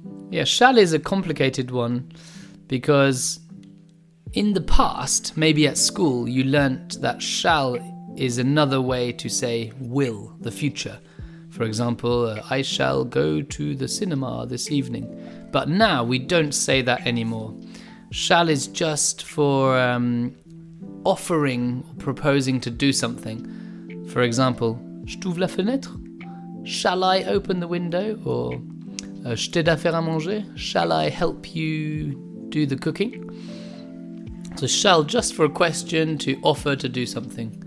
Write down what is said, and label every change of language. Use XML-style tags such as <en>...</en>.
<en>Yeah, shall is a complicated one because in the past, maybe at school, you learnt that shall is another way to say will, the future. For example, I shall go to the cinema this evening. But now we don't say that anymore. Shall is just for offering or proposing to do something. For example,</en> <fr>je t'ouvre la fenêtre?</fr> <en>Shall I open the window?</en> <fr>Or je t'aide à faire à manger?</fr> <en>Shall I help you do the cooking? So shall just for a question to offer to do something.</en>